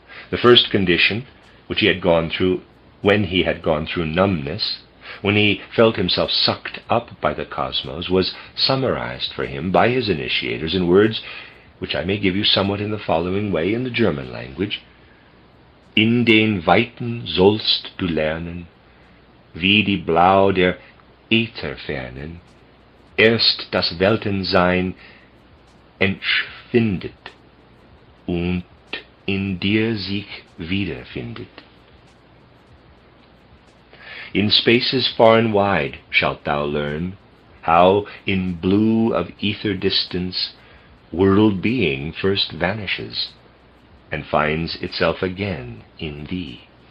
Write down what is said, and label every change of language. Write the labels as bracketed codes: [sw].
[en] The first condition, which he had gone through when he had gone through numbness, when he felt himself sucked up by the cosmos, was summarized for him by his initiators in words which I may give you somewhat in the following way in the German language. [de] In den Weiten sollst du lernen, wie die Blau der Ätherfernen, erst das Weltensein entschwindet und in dir sich wiederfindet. [en] In spaces far and wide shalt thou learn how in blue of ether distance world being first vanishes and finds itself again in thee.